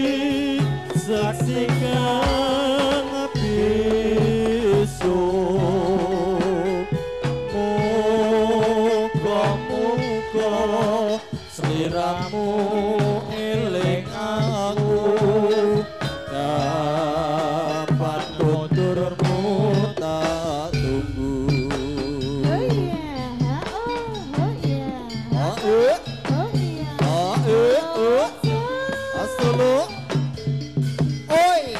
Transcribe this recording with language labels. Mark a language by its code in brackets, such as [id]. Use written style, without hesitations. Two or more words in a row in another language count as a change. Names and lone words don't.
[jv] saksikan besok muga-muga sliramu eling aku kapan konturmu tak tunggu. [en] Oh yeah, oh yeah, oh yeah. Asolo. Oi,